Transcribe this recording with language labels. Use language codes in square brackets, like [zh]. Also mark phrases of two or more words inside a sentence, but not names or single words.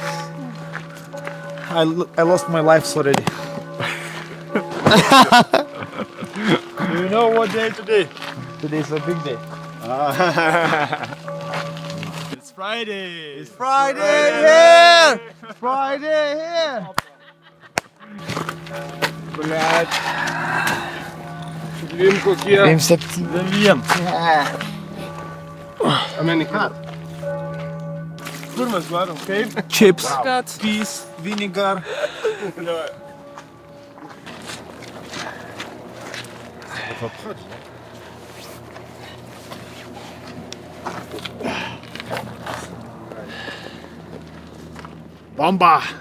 [en] I lost my life already. Do you know what day today? Today is a big day. It's Friday. It's Friday here. Friday here. [lt] Блядь. Dviem kokie. 2-7. Amerikar. Kur mes varom? Kaip? [en] Chips. Peas, vinegar. [lt] Bomba.